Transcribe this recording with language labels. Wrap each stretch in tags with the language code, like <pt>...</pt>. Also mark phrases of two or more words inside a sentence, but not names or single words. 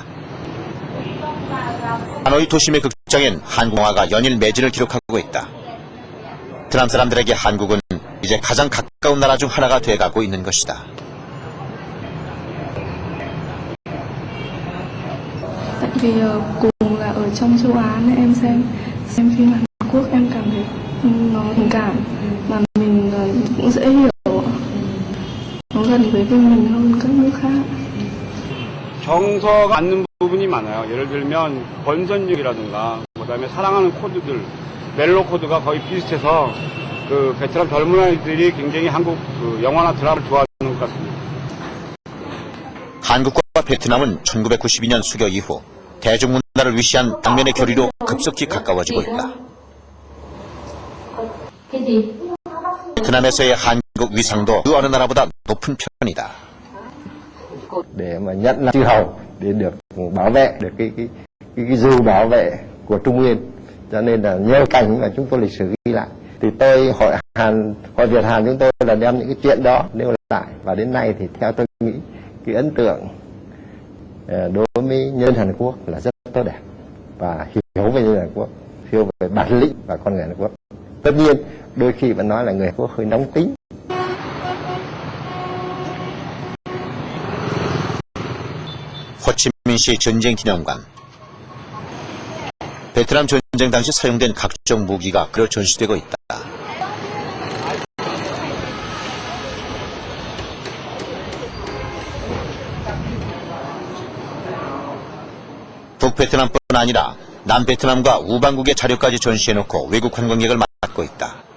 <ko>하노이 도심의 극장엔 한국 영화가 연일 매진을 기록하고 있다. 베트남 사람들에게 한국은 이제 가장 가까운 나라 중 하나가 돼가고 있는 것이다.</ko> <vi>Tại vì cùng là ở trong châu Á nên em xem phim Hàn Quốc em cảm thấy nó tình cảm mà mình cũng dễ hiểu, nó gần với mình hơn các nước khác.</vi> <ko>정서가 맞는 부분이 많아요. 예를 들면 번선율이라든가 그다음에 사랑하는 코드들, 멜로 코드가 거의 비슷해서 그 베트남 젊은 아이들이 굉장히 한국 영화나 드라마를 좋아하는 것 같습니다. 한국과 베트남은 1992년 수교 이후 대중문화를 위시한 당면의 교류로 급속히 가까워지고 있다. 베트남에서의 한국 위상도 그 어느 나라보다 높은 편이다.</ko> <vi>để mà nhận là chư hầu để được bảo vệ được cái dù bảo vệ của Trung Nguyên, cho nên là nhờ cảnh mà chúng tôi lịch sử ghi lại thì tôi hội Việt Hàn chúng tôi là đem những cái chuyện đó nêu lại, và đến nay thì theo tôi nghĩ cái ấn tượng đối với nhân Hàn Quốc là rất tốt đẹp và hiểu về nhân Hàn Quốc, hiểu về bản lĩnh và con người Hàn Quốc. Tất nhiên đôi khi vẫn nói là người Hàn Quốc hơi nóng tính.</vi> <ko>호치민시 전쟁기념관. 베트남 전쟁 당시 사용된 각종 무기가 그려 전시되고 있다. 북베트남뿐 아니라 남베트남과 우방국의 자료까지 전시해놓고 외국 관광객을 맞고 있다.</ko>